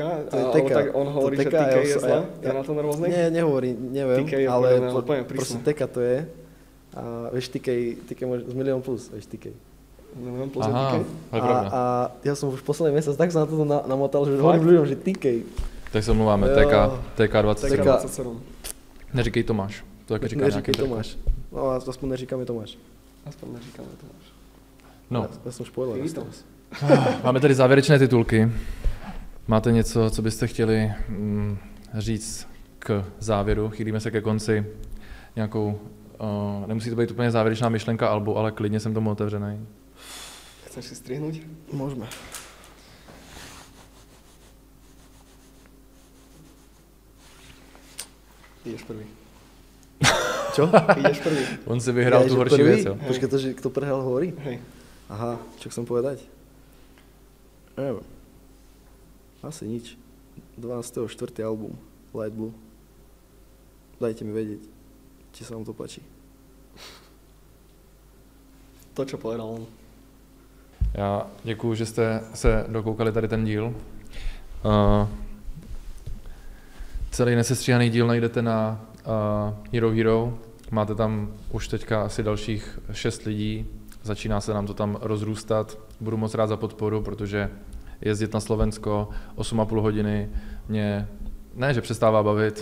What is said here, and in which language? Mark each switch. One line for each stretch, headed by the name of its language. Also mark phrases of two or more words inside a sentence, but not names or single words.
Slovak: To je TK. Tak on hovorí, že TK je zle? Je na to nervózny? Nie, nehovorí, neviem, ale proste TK to je. A vieš, TK môže z Milión plus, vieš, TK. Milión plus je TK? A ja som už posledný mesiac tak sa na to namotal, že hovorím ľuďom, že TK.
Czech: Tak se omlouváme, TK27. Neříkej Tomáš. To taky říká neříkej Tomáš. No aspoň neříkáme Tomáš. No. Já jsem spoiler. Máme tady závěrečné titulky. Máte něco, co byste chtěli říct k závěru? Chýlíme se ke konci. Nějakou, nemusí to být úplně závěrečná myšlenka albu, ale klidně jsem tomu otevřený.
Slovak: Chceš si strihnúť? Môžeme. Ideš prvý. Čo? Ideš prvý.
Czech: On si vyhrál tu horší věc, jo? Počkej, to,
Slovak: že kto prehral hovorí? Hej. Aha, čo chcem povedať? Neviem. Asi nič. 12.4. album, Light Blue. Dajte mi vedieť, či sa vám to páči. To, čo povedal on.
Czech: Já děkuju, že jste se dokoukali tady ten díl. Celý nesestříhaný díl najdete na Hero Hero. Máte tam už teďka asi dalších 6 lidí. Začíná se nám to tam rozrůstat. Budu moc rád za podporu, protože jezdit na Slovensko 8,5 hodiny mě ne, že přestává bavit.